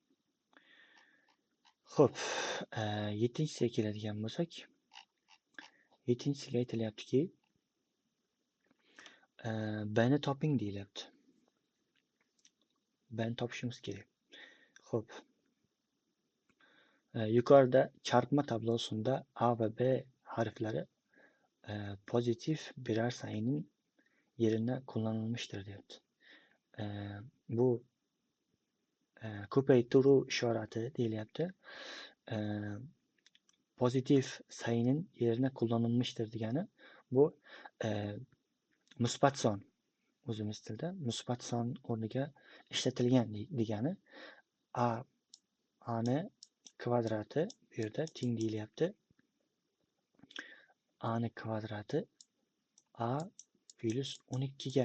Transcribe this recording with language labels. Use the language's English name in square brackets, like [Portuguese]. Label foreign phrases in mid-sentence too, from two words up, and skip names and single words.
[Uzbek] Xo'p, 7-siga keladigan bo'lsak, 7-siga aytilyaptiki, bni toping deyilyapti. Bni topishimiz kerak. Xo'p, yuqorida charpma tablosida A va B harflari [Turkish] pozitiv birer sayının yerine kullanılmıştır [Uzbek] deyapti. Bu ko'paytiruv ishorati deyilyapti. [Turkish] Pozitiv sayının yerine kullanılmıştır [Uzbek] degani bu musbat son, o'zimiz tilda musbat son o'rniga ishlatilgan degani. A'ni kvadrati bu yerda teng deyilyapti. A'ni kvadrati A plus 12 ga.